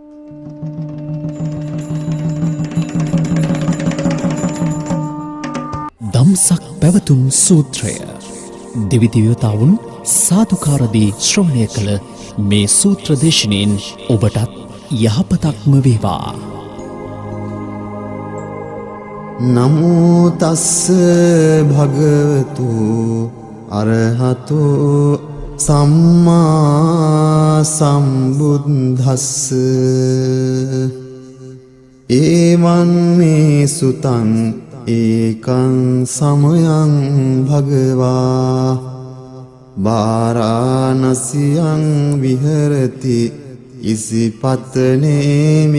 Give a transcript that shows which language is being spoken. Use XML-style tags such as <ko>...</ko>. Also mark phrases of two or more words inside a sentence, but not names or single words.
<si>දම්සක් පැවතුම් සූත්‍රය දිවි දිව්‍යතාවුන් සාදුකාරදී ශ්‍රවණය කළ මේ සූත්‍ර දේශනෙන් ඔබටත් යහපතක්ම වේවා.</si> <pi>නමෝ තස්ස භගවතු අරහතෝ සම්මා සම්බුද්දස්ස ඒවං මේ සුතං ඒකං සමයං භගවා වාරාණසියං විහෙරති ඉසිපතනේ</pi>